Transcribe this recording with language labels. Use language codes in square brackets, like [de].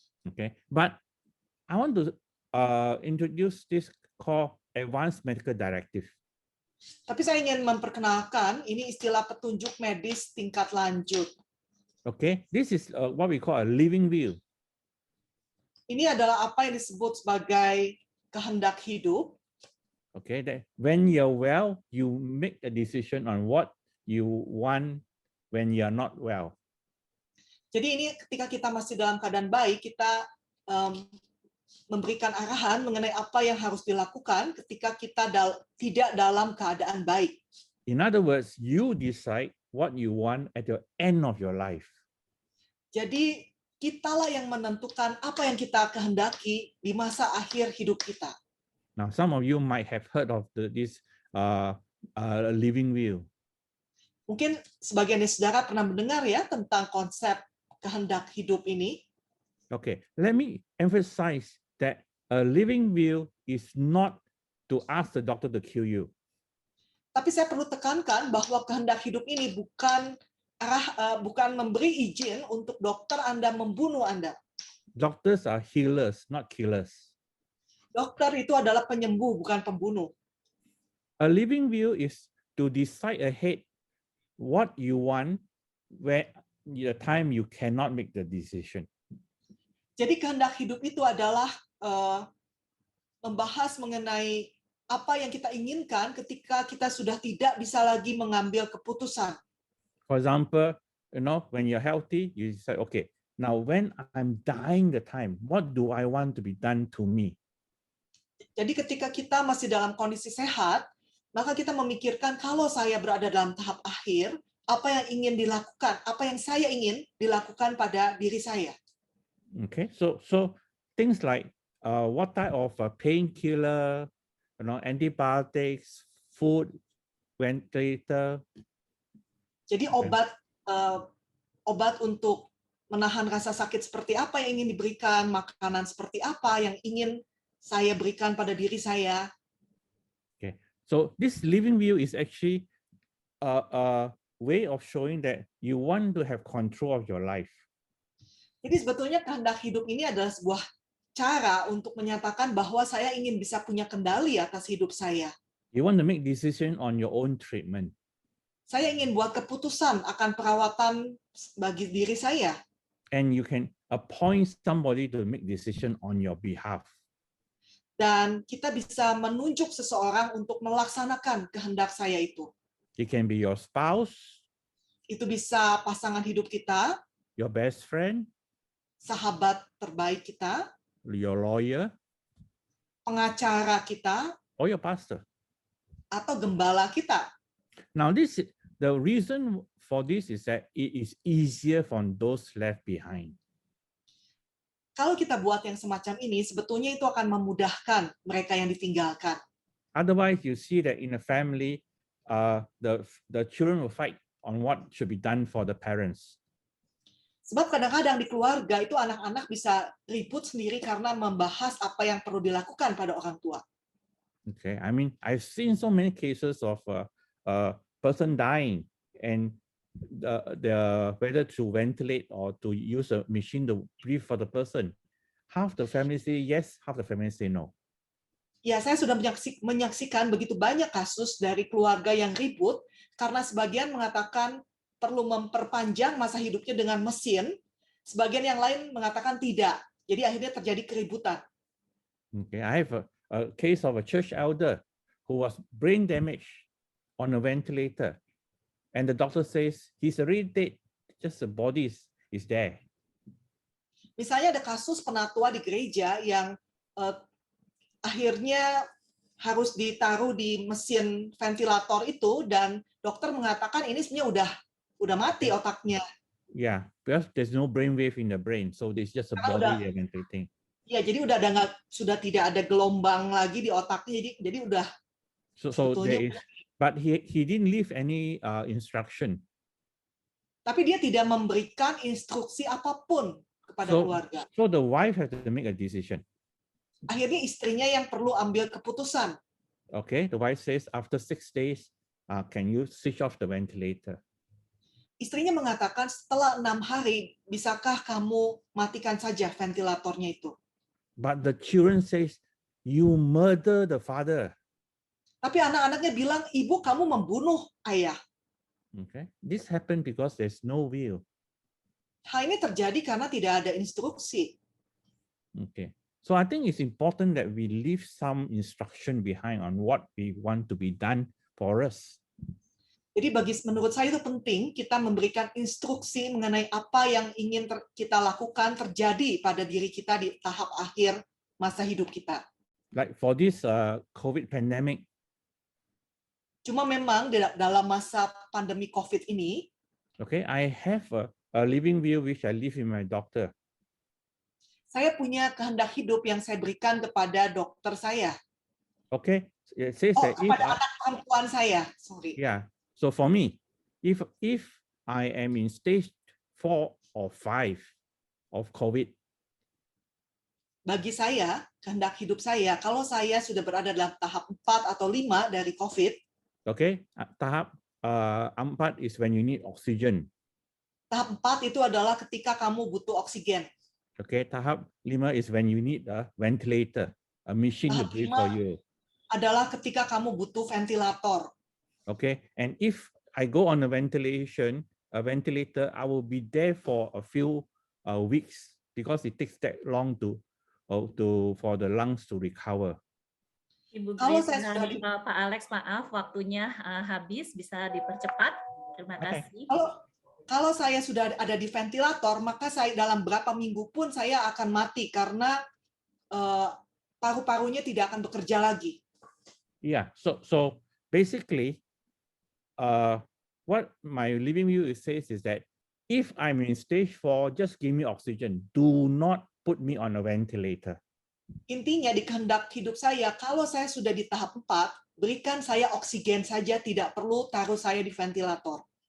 [en] Okay, but I want to introduce this called Advanced Medical Directive. [id] Tapi saya ingin memperkenalkan ini istilah petunjuk medis tingkat lanjut. [en] Okay, this is what we call a living will. [id] Ini adalah apa yang disebut sebagai kehendak hidup. [en] Okay, that when you're well, you make a decision on what you want when you're not well. [id] Jadi ini ketika kita masih dalam keadaan baik, kita memberikan arahan mengenai apa yang harus dilakukan ketika kita tidak dalam keadaan baik. [en] In other words, you decide what you want at the end of your life. [id] Jadi kitalah yang menentukan apa yang kita kehendaki di masa akhir hidup kita. [en] Now, some of you might have heard of this living will. [id] Mungkin sebagian dari saudara pernah mendengar ya tentang konsep kehendak hidup ini. [en] Okay, let me emphasize that a living will is not to ask the doctor to kill you. [id] Tapi saya perlu tekankan bahwa kehendak hidup ini bukan memberi izin untuk dokter Anda membunuh Anda. [en] Doctors are healers, not killers. [id] Dokter itu adalah penyembuh, bukan pembunuh. [en] A living will is to decide ahead what you want where the time you cannot make the decision. [id] Jadi kehendak hidup itu adalah membahas mengenai apa yang kita inginkan ketika kita sudah tidak bisa lagi mengambil keputusan. [en] For example, when you're healthy, you say, okay, now when I'm dying the time, what do I want to be done to me? [id] Jadi ketika kita masih dalam kondisi sehat, maka kita memikirkan kalau saya berada dalam tahap akhir, apa yang ingin dilakukan, apa yang saya ingin dilakukan pada diri saya. [en] Okay, so things like what type of painkiller, antibiotics, food, ventilator. [id] Jadi obat untuk menahan rasa sakit seperti apa yang ingin diberikan, makanan seperti apa yang ingin saya berikan pada diri saya. [en] Okay, so this living view is actually a way of showing that you want to have control of your life. [id] Jadi sebetulnya kehendak hidup ini adalah sebuah cara untuk menyatakan bahwa saya ingin bisa punya kendali atas hidup saya. [en] You want to make decision on your own treatment. [id] Saya ingin buat keputusan akan perawatan bagi diri saya. [en] And you can appoint somebody to make decision on your behalf. [id] Dan kita bisa menunjuk seseorang untuk melaksanakan kehendak saya itu. [en] It can be your spouse, [id] Itu bisa pasangan hidup kita, [en] your best friend, [id] sahabat terbaik kita, [en] your lawyer, [id] pengacara kita, [en] or your pastor. [id] atau gembala kita. [en] Now, the reason for this is that it is easier for those left behind. [id] Kalau kita buat yang semacam ini, sebetulnya itu akan memudahkan mereka yang ditinggalkan. [en] Otherwise, you see that in a family, the children will fight on what should be done for the parents. [id] Sebab kadang-kadang di keluarga itu anak-anak bisa ribut sendiri karena membahas apa yang perlu dilakukan pada orang tua. [en] Okay, I mean, I've seen so many cases of a person dying and whether to ventilate or to use a machine to breathe for the person. Half the family say yes, half the family say no. [id] Ya, saya sudah menyaksikan begitu banyak kasus dari keluarga yang ribut karena sebagian mengatakan perlu memperpanjang masa hidupnya dengan mesin, sebagian yang lain mengatakan tidak. Jadi akhirnya terjadi keributan. [en] Okay, I have a case of a church elder who was brain damaged on a ventilator. And the doctor says he's already dead, just the body is there. [id] Misalnya ada kasus penatua di gereja yang akhirnya harus ditaruh di mesin ventilator itu dan dokter mengatakan ini sebenarnya udah mati otaknya. [en] Yeah, because there's no brain wave in the brain, so there's just a body they're ventilating. [id] Ya, jadi sudah tidak ada gelombang lagi di otaknya, jadi udah. [en] So there is, but he didn't leave any instruction. [id] Tapi dia tidak memberikan instruksi apapun kepada keluarga. [en] So the wife has to make a decision. [id] Akhirnya istrinya yang perlu ambil keputusan. [en] Okay, the wife says after 6 days, can you switch off the ventilator? [id] Istrinya mengatakan setelah 6 hari, bisakah kamu matikan saja ventilatornya itu? [en] But the children says, you murder the father. [id] Tapi anak-anaknya bilang, ibu kamu membunuh ayah. [en] Okay, this happened because there's no will. [id] Hal ini terjadi karena tidak ada instruksi. [en] Okay, so I think it's important that we leave some instruction behind on what we want to be done for us. [id] Jadi menurut saya itu penting kita memberikan instruksi mengenai apa yang ingin kita lakukan terjadi pada diri kita di tahap akhir masa hidup kita. [en] Like for this COVID pandemic. [id] Cuma memang dalam masa pandemi COVID ini, [en] okay, I have a living view which I live in my doctor. [id] Saya punya kehendak hidup yang saya berikan kepada dokter saya. [en] Okay, it says that [id] kepada anak perempuan saya, sorry. [en] Yeah. So for me, if I am in stage 4 or 5 of COVID, [id] bagi saya, kehendak hidup saya, kalau saya sudah berada dalam tahap 4 atau 5 dari COVID, [en] okay, tahap 4 is when you need oxygen. [id] Tahap 4 itu adalah ketika kamu butuh oksigen. [en] Okay, tahap 5 is when you need a ventilator, a machine to breathe for you. [id] Adalah ketika kamu butuh ventilator. [en] Okay, and if I go on a ventilator, I will be there for a few weeks because it takes that long for the lungs to recover. [id] Ibu Grace dan Pak Alex, maaf waktunya habis, bisa dipercepat. Terima kasih. Kalau saya sudah ada di ventilator, maka saya dalam berapa minggu pun saya akan mati karena paru-parunya tidak akan bekerja lagi. [en] Yeah, so basically, what my living view says is that if I'm in stage 4, just give me oxygen. Do not put me on a ventilator. [id] Intinya di kehendak hidup saya, kalau saya sudah di tahap 4, berikan saya oksigen saja, tidak perlu taruh saya di ventilator.